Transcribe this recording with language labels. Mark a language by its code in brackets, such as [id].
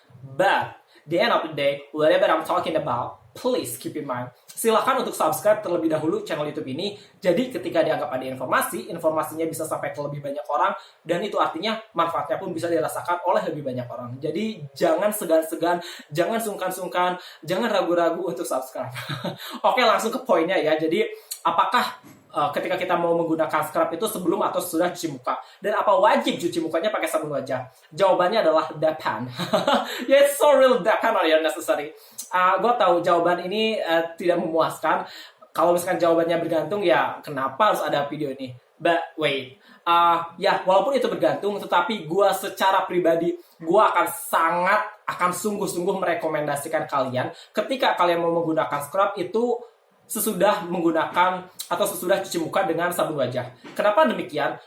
[en] But the end of the day, whatever I'm talking about, please keep in mind. [id] Silakan untuk subscribe terlebih dahulu channel YouTube ini. Jadi ketika dianggap ada informasinya bisa sampai ke lebih banyak orang, dan itu artinya manfaatnya pun bisa dirasakan oleh lebih banyak orang. Jadi jangan segan-segan, jangan sungkan-sungkan, jangan ragu-ragu untuk subscribe. Oke, langsung ke poinnya ya. Jadi apakah ketika kita mau menggunakan scrub itu sebelum atau sudah cuci muka? Dan apa wajib cuci mukanya pakai sabun wajah? Jawabannya adalah depend. [en] Yeah, it's so real depend on your necessary. [id] Gue tahu jawaban ini tidak memuaskan. Kalau misalkan jawabannya bergantung, ya kenapa harus ada video ini? [en] But wait, [id] ya walaupun itu bergantung, tetapi gue secara pribadi, gue akan sungguh-sungguh merekomendasikan kalian ketika kalian mau menggunakan scrub itu sesudah menggunakan atau sesudah cuci muka dengan sabun wajah. Kenapa demikian?